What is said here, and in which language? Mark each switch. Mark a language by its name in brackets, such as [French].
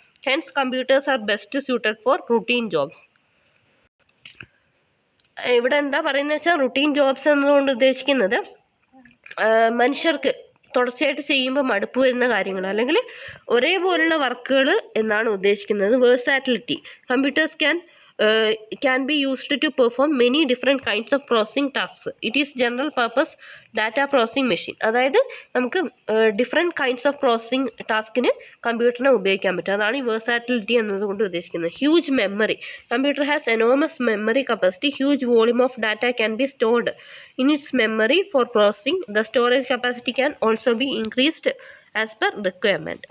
[English] Hence computers are best suited for routine jobs. [Malayalam] ഇവിടെ എന്താ പറയുന്നത് വെച്ചാൽ റുട്ടീൻ ജോബ്സ് എന്നതുകൊണ്ട് ഉദ്ദേശിക്കുന്നത് മനുഷ്യർക്ക് തുടർച്ചയായിട്ട് ചെയ്യുമ്പോൾ മടുപ്പ് വരുന്ന കാര്യങ്ങൾ അല്ലെങ്കിൽ ഒരേപോലുള്ള വർക്കുകൾ എന്നാണ് ഉദ്ദേശിക്കുന്നത്. [English] Versatility. Computers can be used to perform many different kinds of processing tasks. It is general purpose data processing machine. [Malayalam] അതായത് നമുക്ക് [English] different kinds of processing ടാസ്കിന് [Malayalam] കമ്പ്യൂട്ടറിനെ ഉപയോഗിക്കാൻ പറ്റും. അതാണ് ഈ വേഴ്സാറ്റിലിറ്റി എന്നതുകൊണ്ട് ഉദ്ദേശിക്കുന്നത്. [English] Huge memory. Computer has enormous memory capacity. Huge volume of data can be stored in its memory for processing. The storage capacity can also be increased as per requirement.